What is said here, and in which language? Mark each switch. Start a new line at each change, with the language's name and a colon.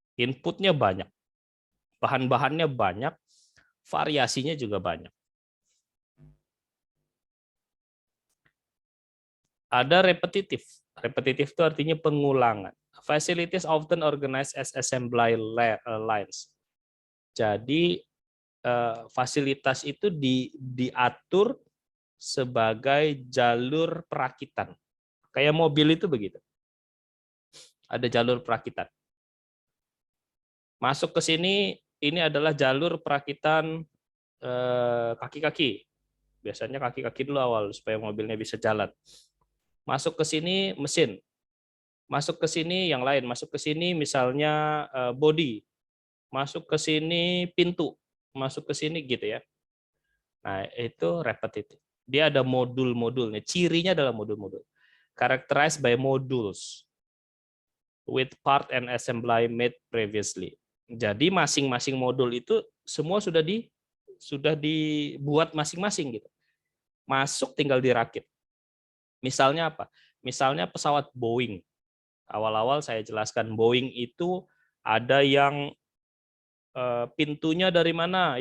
Indonesian: Inputnya banyak. Bahan-bahannya banyak, variasinya juga banyak. Ada repetitif. Repetitif itu artinya pengulangan.
English: Facilities often organized as assembly lines.
Indonesian: Jadi fasilitas itu diatur sebagai jalur perakitan. Kayak mobil itu begitu. Ada jalur perakitan. Masuk ke sini, ini adalah jalur perakitan kaki-kaki. Biasanya kaki-kaki dulu awal supaya mobilnya bisa jalan. Masuk ke sini mesin. Masuk ke sini yang lain. Masuk ke sini misalnya body. Masuk ke sini pintu. Masuk ke sini gitu ya. Nah, itu repetitif. Dia ada modul-modulnya. Cirinya adalah modul-modul.
English: Characterized by modules with part and assembly made previously.
Indonesian: Jadi masing-masing modul itu semua sudah dibuat masing-masing gitu. Masuk tinggal dirakit. Misalnya apa? Misalnya pesawat Boeing. Awal-awal saya jelaskan Boeing itu ada yang pintunya dari mana?